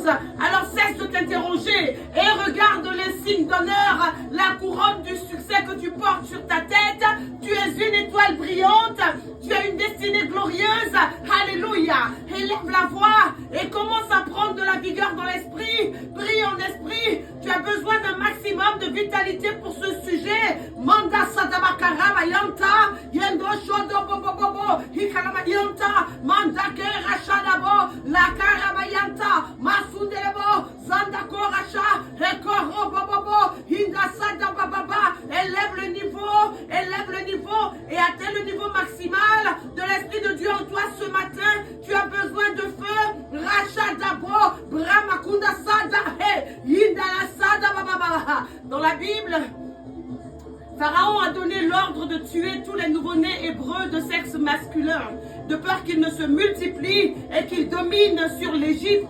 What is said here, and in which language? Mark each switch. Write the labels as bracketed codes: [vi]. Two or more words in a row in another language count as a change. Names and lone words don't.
[fr] Alors cesse de t'interroger et regarde les signes d'honneur, la couronne du succès que tu portes sur ta tête. Tu es une étoile brillante, tu as une destinée glorieuse. Alléluia. Élève la voix et commence à prendre de la vigueur dans l'esprit. Prie en esprit. Tu as besoin d'un maximum de vitalité pour ce sujet. Manda Sadabakara Yanta, Yendo Shodo Bobo, Hikalamayanta, Manda Kerashadabo, La Karabayanta, Masudelebo, Zandako Racha, Ekoro Bobo, Hinda Sadababa. Élève le niveau et atteins le niveau maximal de l'Esprit de Dieu en toi ce matin. Tu as besoin de feu. Racha Dabo, Bramakunda Sada, Hindala Sada Baba. Dans la Bible, Pharaon a donné l'ordre de tuer tous les nouveau-nés hébreux de sexe masculin, de peur qu'ils ne se multiplient et qu'ils dominent sur l'Égypte.